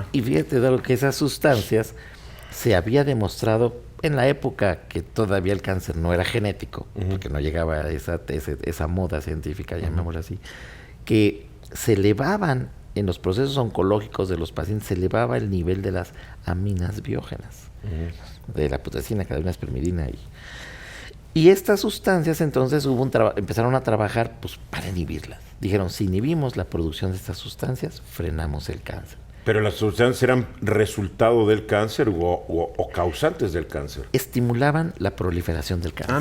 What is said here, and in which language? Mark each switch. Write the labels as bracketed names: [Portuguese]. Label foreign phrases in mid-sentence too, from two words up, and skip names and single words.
[Spanish] Y fíjate, Dado, que esas sustancias se había demostrado en la época que todavía el cáncer no era genético, porque no llegaba a esa moda científica, llamémoslo así, que se elevaban en los procesos oncológicos de los pacientes, se elevaba el nivel de las aminas biógenas, de la putrescina, cadaverina, espermidina. Y estas sustancias entonces empezaron a trabajar pues, para inhibirlas. Dijeron, si inhibimos la producción de estas sustancias, frenamos el cáncer. ¿Pero las sustancias eran resultado del cáncer o causantes del cáncer? Estimulaban la proliferación del cáncer.